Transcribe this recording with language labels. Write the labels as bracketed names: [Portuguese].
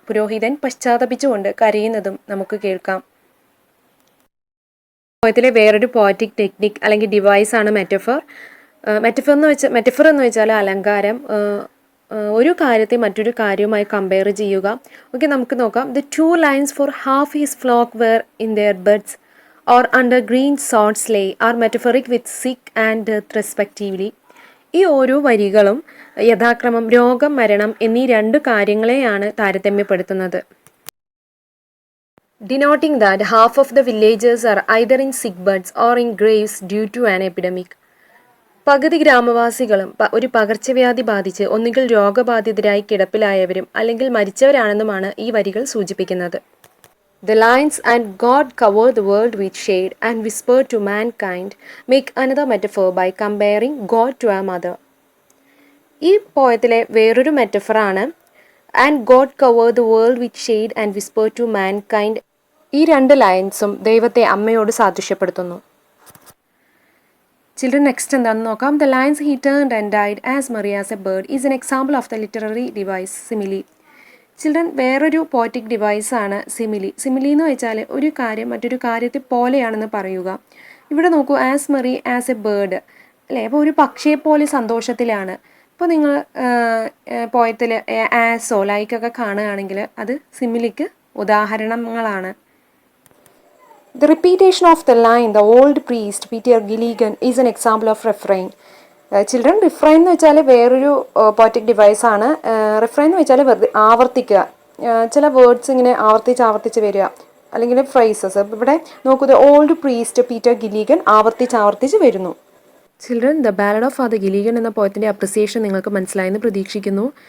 [Malayalam] പുരോഹിതൻ പശ്ചാത്തപിച്ചുകൊണ്ട് കരയുന്നതും നമുക്ക് കേൾക്കാം. പോയത്തിലെ വേറൊരു പോയറ്റിക് ടെക്നിക് അല്ലെങ്കിൽ ഡിവൈസ് ആണ് മെറ്റഫർ. മെറ്റഫർ എന്ന് വെച്ചാൽ അലങ്കാരം. ഒരു കാര്യത്തെ മറ്റൊരു കാര്യവുമായി കമ്പയർ ചെയ്യുക. ഓക്കെ, നമുക്ക് നോക്കാം. [English] The 2 lines for half his flock were in their beds or under green sods lay are metaphoric with sick and death respectively. [Malayalam] ഈ ഓരോ വരികളും യഥാക്രമം രോഗം, മരണം എന്നീ 2 കാര്യങ്ങളെയാണ് താരതമ്യപ്പെടുത്തുന്നത്. [English] Denoting that half of the villagers are either in sick beds or in graves due to an epidemic. [Malayalam] പകുതി ഗ്രാമവാസികളും ഒരു പകർച്ചവ്യാധി ബാധിച്ച് ഒന്നുകിൽ രോഗബാധിതരായി കിടപ്പിലായവരും അല്ലെങ്കിൽ മരിച്ചവരാണെന്നുമാണ് ഈ വരികൾ സൂചിപ്പിക്കുന്നത്. [English] The lines "and God covered the world with shade and whispered to mankind" make another metaphor by comparing God to a mother. [Malayalam] ഈ പോയത്തിലെ വേറൊരു മെറ്റഫറാണ് [English] "and God covered the world with shade and whispered to mankind." [Malayalam] ഈ 2 ലൈൻസും ദൈവത്തെ അമ്മയോട് സാദൃശ്യപ്പെടുത്തുന്നു. Children, next എന്താണെന്ന് നോക്കാം. [English] The lines "he turned and died as merry as a bird" is an example of the literary device simile. [Malayalam] Children, വേറൊരു poetic ഡിവൈസാണ് simile. Simile എന്ന് വെച്ചാൽ ഒരു കാര്യം മറ്റൊരു കാര്യത്തെ പോലെയാണെന്ന് പറയുക. ഇവിടെ നോക്കൂ, [English] as merry as a bird [Malayalam] അല്ലേ. അപ്പോൾ ഒരു പക്ഷിയെപ്പോലെ സന്തോഷത്തിലാണ്. ഇപ്പോൾ നിങ്ങൾ പോയത്തിൽ ആസോ ലൈക്കൊക്കെ കാണുകയാണെങ്കിൽ അത് സിമിലിക്ക് ഉദാഹരണങ്ങളാണ്. [English] The repetition of the line "the old priest Peter Gilligan" is an example of refrain. [Malayalam] Children, refrain എന്ന് വെച്ചാൽ വേറൊരു പോയറ്റിക് ഡിവൈസാണ്. റിഫ്രൈൻ എന്ന് വെച്ചാൽ വെറുതെ ആവർത്തിക്കുക. ചില വേർഡ്സ് ഇങ്ങനെ ആവർത്തിച്ച് വരിക, അല്ലെങ്കിൽ ഫ്രൈസസ്. ഇവിടെ നോക്കൂ, [English] "the old priest Peter Gilligan" [Malayalam] ആവർത്തിച്ച് വരുന്നു. Children, the ballad of father Gilligan എന്ന പോയത്തിൻ്റെ അപ്രിസിയേഷൻ നിങ്ങൾക്ക് മനസ്സിലായെന്ന് പ്രതീക്ഷിക്കുന്നു.